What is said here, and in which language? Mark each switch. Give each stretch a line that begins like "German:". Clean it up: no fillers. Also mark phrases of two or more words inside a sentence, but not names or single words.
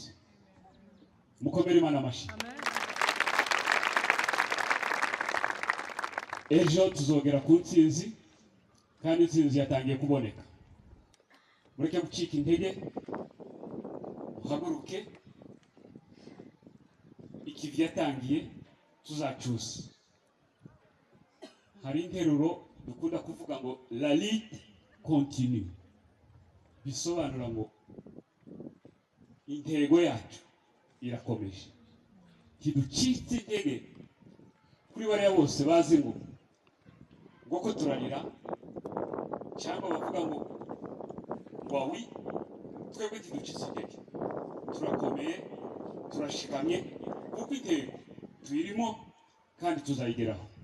Rundi: Mukomere Imana amashyi. Ejo tuzogera ku ntsinzi, kandi intsinzi yatangiye kuboneka. Mureke gucika intege, muhaguruke, ikivi yatangiye tuzacuza. Hari interuro dukunda kuvuga ngo
French: la lutte continue,
Rundi: bisobanura ngo intego yacu irakomeje, ntiducitse intege. Kuri bariya bose bazi ngo ko turarira cyangwa bavuga ngo wawi, twebwe ntiducitse intege, turakomeye, turashikamye, kuko intego tuyirimo kandi tuzayigeraho.